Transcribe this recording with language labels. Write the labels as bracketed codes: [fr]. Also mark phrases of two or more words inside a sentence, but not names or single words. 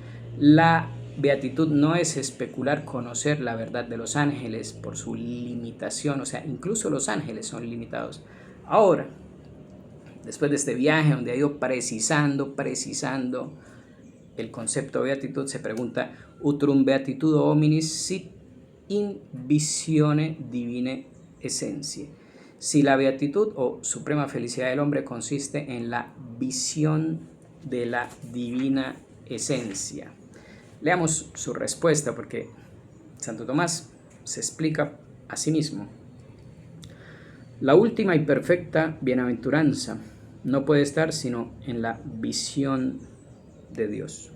[es] La beatitud no es especular conocer la verdad de los ángeles por su limitación, o sea, incluso los ángeles son limitados. Ahora, después de este viaje donde ha ido precisando el concepto de beatitud, se pregunta: [la] utrum beatitudo hominis sit in visione divine essentiae. [es] Si la beatitud o suprema felicidad del hombre consiste en la visión de la divina esencia. Leamos su respuesta, porque Santo Tomás se explica a sí mismo. La última y perfecta bienaventuranza no puede estar sino en la visión de Dios.